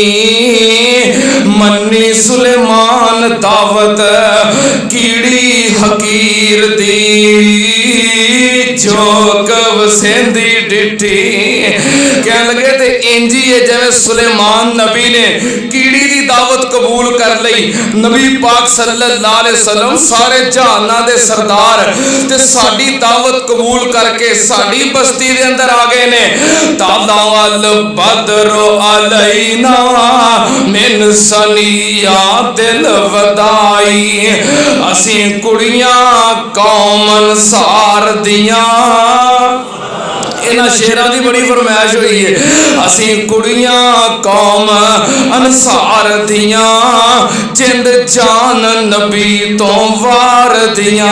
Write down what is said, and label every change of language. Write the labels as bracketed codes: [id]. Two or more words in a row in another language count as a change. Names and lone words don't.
[pa] منّی سلیمان دعوت کیڑی حقیر دی، جھوک وسیندی ڈٹھی. کہ لگے تے اینجی ہے جیویں سلیمان نبی نے کیڑی دی دعوت قبول کر لئی. نبی پاک [ar] صلى الله عليه وسلم [pa] سارے جہاناں دے سردار تے ساڈی دعوت قبول کر کے ساڈی بستی دے اندر آ گئے نے. [ar] طلع البدر علينا من ثنيات الوداع. [pa] اسی کڑیاں قوم انصار دیاں، انہاں شعراں دی بڑی فرمائش ہوئی ہے. اسی کڑیاں قوم انصار دیاں، جند جان نبی تو وار دیاں.